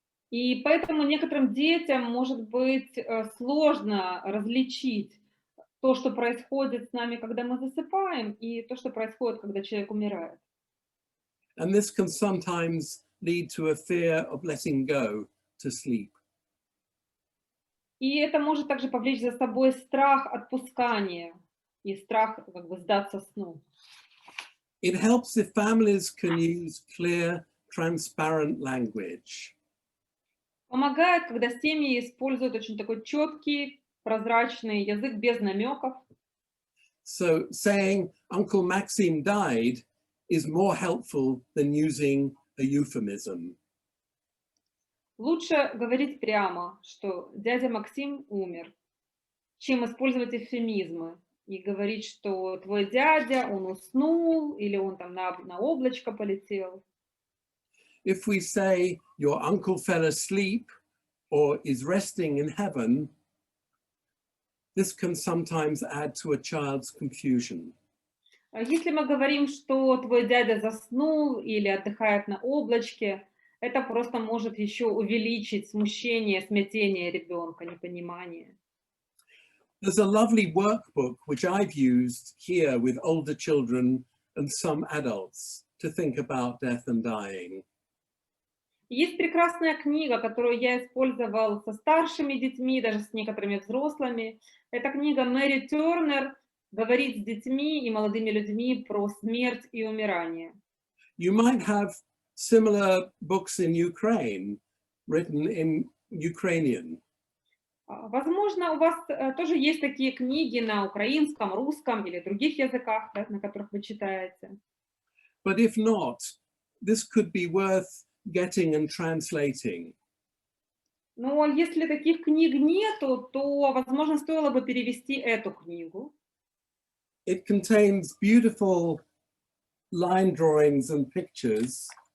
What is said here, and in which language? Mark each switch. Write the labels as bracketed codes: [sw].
[ru] И поэтому некоторым детям может быть сложно различить то, что происходит с нами, когда мы засыпаем, и то, что происходит, когда человек умирает. [en] And this can sometimes lead to a fear of letting go to sleep. [ru] И это может также повлечь за собой страх отпускания и страх как бы сдаться сну. [en] It helps if families can use clear, transparent language. [ru] Помогает, когда семьи используют очень такой четкий, прозрачный язык без намеков. [en] So saying Uncle Maxim died is more helpful than using a euphemism. [ru] Лучше говорить прямо, что дядя Максим умер, чем использовать эвфемизмы и говорить, что твой дядя, он уснул, или он там на облачко полетел. [en] If we say your uncle fell asleep or is resting in heaven, this can sometimes add to a child's confusion. [ru] Если мы говорим, что твой дядя заснул или отдыхает на облачке, это просто может еще увеличить смущение, смятение ребенка, непонимание. [en] There's a lovely workbook which I've used here with older children and some adults to think about death and dying. [ru] Есть прекрасная книга, которую я использовал со старшими детьми, даже с некоторыми взрослыми. Это книга Мэри Тернер «Говорить с детьми и молодыми людьми про смерть и умирание». [en] You might have similar books in Ukraine, written in Ukrainian. [ru] Возможно, у вас тоже есть такие книги на украинском, русском или других языках, да, на которых вы читаете. [en] But if not, this could be worth getting and translating. [ru] Но если таких книг нету, то, возможно, стоило бы перевести эту книгу. [en] It contains beautiful line drawings and pictures.